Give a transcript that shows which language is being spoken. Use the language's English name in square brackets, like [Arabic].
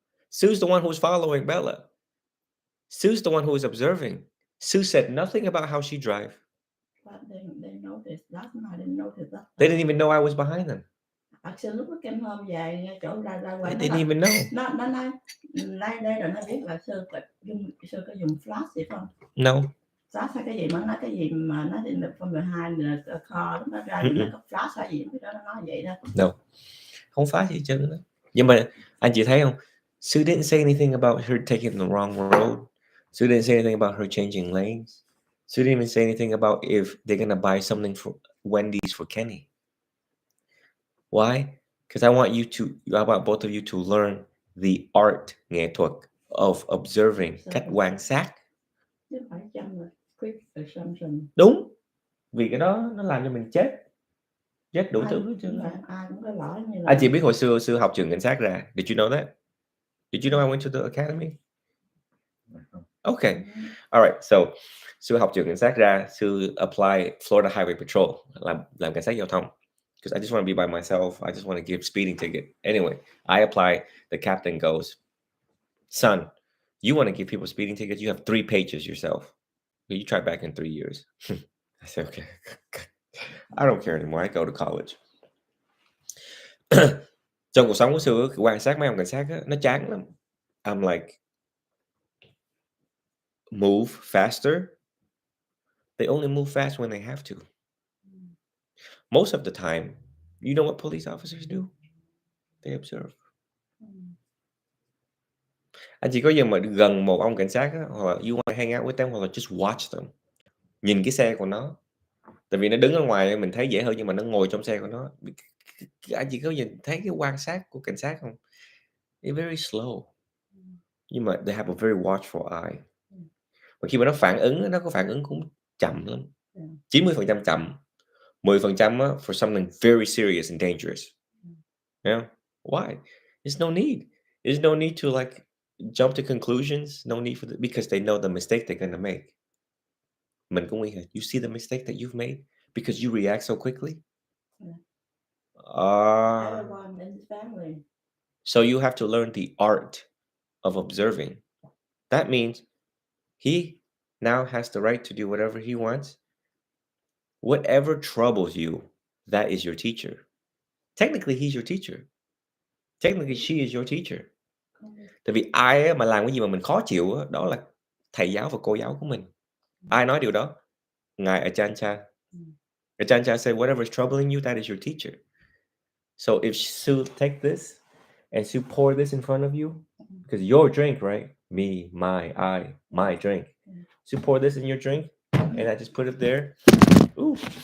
[English] Sue's the one who's following Bella. Sue's the one who is observing. Sue said nothing about how she drive. But they noticed that, and I didn't notice that. They didn't even know I was behind them. Actually, [Vietnamese] lúc nó [English] came home [Vietnamese] về chỗ ra ngoài [English] They didn't even know. [Vietnamese] nó nói đây rồi nó biết là Sư có dùng flash gì không? [English] No. [Vietnamese] Flash hay cái gì mà nói cái gì mà nó [English] in the from behind the car [Vietnamese] nó ra nó có flash hay gì đó nó nói vậy đó. No. Không flash gì chứ nữa. Nhưng mà anh chị thấy không? [English] Sue didn't say anything about her taking the wrong road. Sue didn't say anything about her changing lanes. Sue didn't even say anything about if they're gonna buy something for Wendy's for Kenny. Why? Because I want both of you to learn the art, [Vietnamese] nghệ thuật [English] of observing, [Vietnamese] cách quan sát. Chứ phải chăng là [English] quick assumption. [Vietnamese] Đúng. Vì cái đó nó làm cho mình chết đủ thứ hết trơn. Ai cũng có lỗi như là. Anh chị biết hồi xưa học trường cảnh sát ra. [English] Did you know that? Did you know I went to the academy? Okay. All right. [Vietnamese] So, Sue học trường cảnh sát ra, Sue apply Florida Highway Patrol, làm cảnh sát giao thông. [English] Because I just want to be by myself. I just want to give speeding ticket. Anyway, I apply. The captain goes, son, you want to give people speeding tickets? You have 3 pages yourself. You try back in 3 years. I said, okay. I don't care anymore. I go to college. [Vietnamese] Trong cuộc sống của Sue, quan sát mấy ông cảnh sát á, nó chán lắm. [English] I'm like, move faster. They only move fast when they have to. Most of the time, you know what police officers do? They observe. [Vietnamese] Anh chỉ có giờ mà gần một ông cảnh sát á, hoặc là [English] you want to hang out with them, [Vietnamese] hoặc là [English] just watch them. [Vietnamese] Nhìn cái xe của nó. Tại vì nó đứng ở ngoài mình thấy dễ hơn, nhưng mà nó ngồi trong xe của nó. Anh chỉ có nhìn thấy cái quan sát của cảnh sát không? [English] It's very slow. [Vietnamese] Nhưng mà [English] they have a very watchful eye. [Vietnamese] Và khi mà nó phản ứng, nó có phản ứng cũng chậm lắm. 90% chậm. [English] 10% for something very serious and dangerous. Yeah. Why? There's no need. There's no need to like jump to conclusions. No need because they know the mistake they're gonna make. [Vietnamese] Mình cũng nghĩ là, [English] you see the mistake that you've made because you react so quickly. Everyone in his family. So you have to learn the art of observing. That means he now has the right to do whatever he wants. Whatever troubles you, that is your teacher. Technically, he's your teacher. Technically, she is your teacher. [Vietnamese] Tại vì ai mà làm cái gì mà mình khó chịu đó là thầy giáo và cô giáo của mình. Ai nói điều đó? Ngài Ajahn Chah. [English] Ajahn Chah said, whatever is troubling you, that is your teacher. So if Sue take this and Sue pour this in front of you, because your drink, right? Me, my drink. Sue pour this in your drink, and I just put it there. Ooh.